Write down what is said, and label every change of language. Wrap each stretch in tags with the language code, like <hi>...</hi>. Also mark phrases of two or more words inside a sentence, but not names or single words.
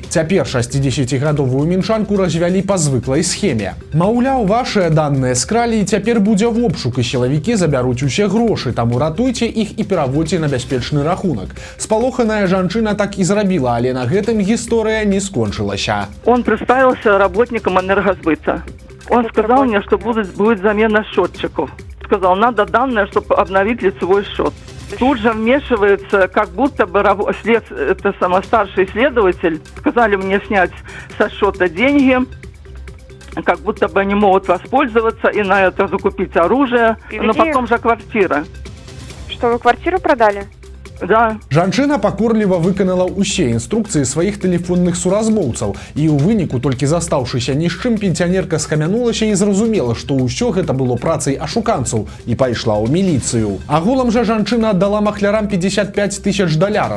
<be>Цяпер 60гадовую мінчанку развялі па звыклай схеме. Маўляў, вашыя даныя скралі, і цяпер будзе в обшук, і сілавікі забяруць усе грошы, таму ратуйце іх і пераводзьце на бяспечны рахунак. Спалоханая жанчына так і зрабіла, але на гэтым гісторыя не скончылася.</be> <ru>Он представился работником энергосбыта. Он сказал мне, что будет замена счетчиков. Сказал, надо данные, чтобы обновить лицевой счет. Тут же вмешивается, как будто бы старший следователь, сказали мне снять со счета деньги, как будто бы они могут воспользоваться и на это закупить оружие, но потом же квартира. Что, вы квартиру продали? Да.</ru> <be>Жанчына пакорліва выканала ўсе інструкцыі сваіх тэлефонных суразмоўцаў і ў выніку толькі застаўшыся ні з чым пенсіянерка схамянулася і зразумела, што ўсё гэта было працай ашуканцаў і пайшла ў міліцыю. Агулам жа жанчына аддала махлярам 55 000 даляраў.</be>